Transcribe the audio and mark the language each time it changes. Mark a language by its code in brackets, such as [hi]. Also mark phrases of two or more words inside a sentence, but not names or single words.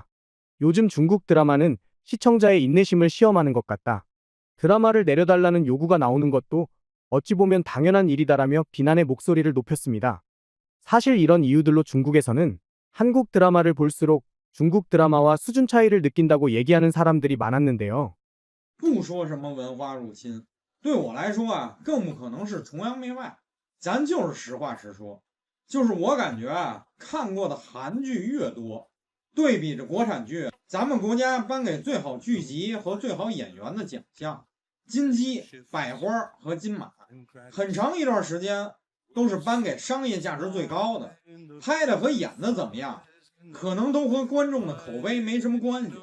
[ko] 요즘 중국 드라마는 시청자의 인내심을 시험하는 것 같다. 드라마를 내려달라는 요구가 나오는 것도 어찌 보면 당연한 일이다라며 비난의 목소리를 높였습니다. 사실 이런 이유들로 중국에서는 한국 드라마를 볼수록 중국 드라마와 수준 차이를 느낀다고 얘기하는 사람들이 많았는데요. [zh] 不说什么文化入侵，对我来说啊，更不可能是崇洋媚外。咱就是实话实说，就是我感觉啊，看过的韩剧越多，对比着国产剧，咱们国家颁给最好剧集和最好演员的奖项，金鸡、百花和金马，很长一段时间都是颁给商业价值最高的，拍的和演的怎么样，可能都和观众的口碑没什么关系。